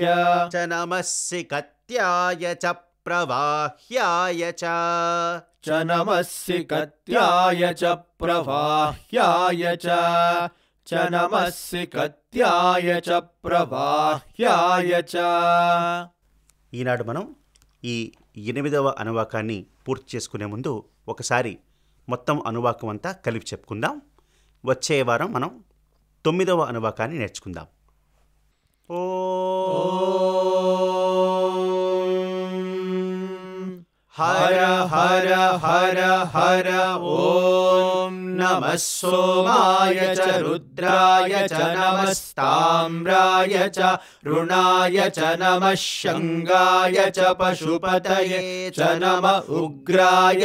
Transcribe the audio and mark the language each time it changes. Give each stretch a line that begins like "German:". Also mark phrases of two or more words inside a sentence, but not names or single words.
Sanskrit: च नमः सिकत्याय च प्रवाह्याय च नमः सिकत्याय च प्रवाह्याय च नमः सिकत्याय च प्रवाह्याय च
Telugu: ఈనాడు మనం ఈ 8వ అనువాకాన్ని పూర్తి చేసుకునే ముందు ఒకసారి మొత్తం అనువాకం అంతా కలిపి చెప్పుకుందాం. వచ్చే వారం మనం 9వ అనువాకాన్ని నేర్చుకుందాం.
Sanskrit: ఓం हर हर हर हर ॐ नमः सोमाय च रुद्राय च नमस्ताम्राय च रुणाय च नमः शङ्गाय च पशुपतये च नमः उग्राय